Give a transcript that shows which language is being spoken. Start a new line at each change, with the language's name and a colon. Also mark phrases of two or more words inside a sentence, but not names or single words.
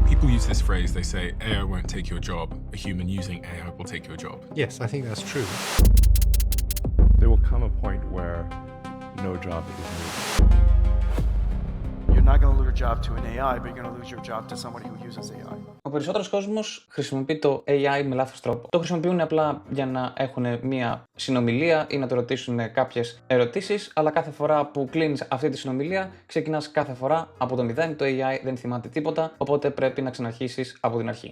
English: people use this phrase, they say AI won't take your job, a human using AI will take your job. Yes, I think that's true. There will come a point where no job is needed. You're not going to lose your job to an AI, but you're going to lose your job to somebody who uses AI.
Greek: Ο περισσότερος κόσμος χρησιμοποιεί το AI με λάθος τρόπο. Το χρησιμοποιούν απλά για να έχουν μία συνομιλία ή να το ρωτήσουν κάποιες ερωτήσεις, αλλά κάθε φορά που κλείνεις αυτή τη συνομιλία, ξεκινάς κάθε φορά από το μηδέν. Το AI δεν θυμάται τίποτα, οπότε πρέπει να ξαναρχίσεις από την αρχή.